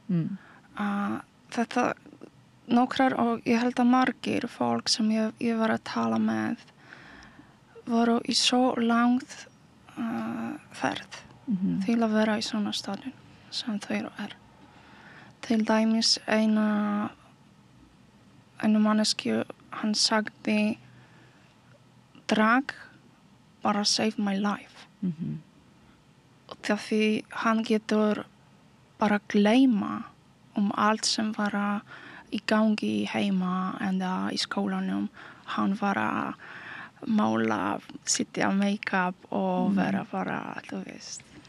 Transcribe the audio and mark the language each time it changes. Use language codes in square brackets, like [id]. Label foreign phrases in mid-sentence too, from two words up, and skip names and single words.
[is] Þetta nokkrar og ég held að margir fólk sem ég var að tala með voru í svo langt ferð til að vera í svona staðin sem þau Til dæmis eina einu mannesku, hann sagði drag bara [en] save my life. [is] Og því hann getur bara gleyma allt sem var í gangi heima eða í skólanum. Hann var að mála, setja make-up og vera bara, þú veist.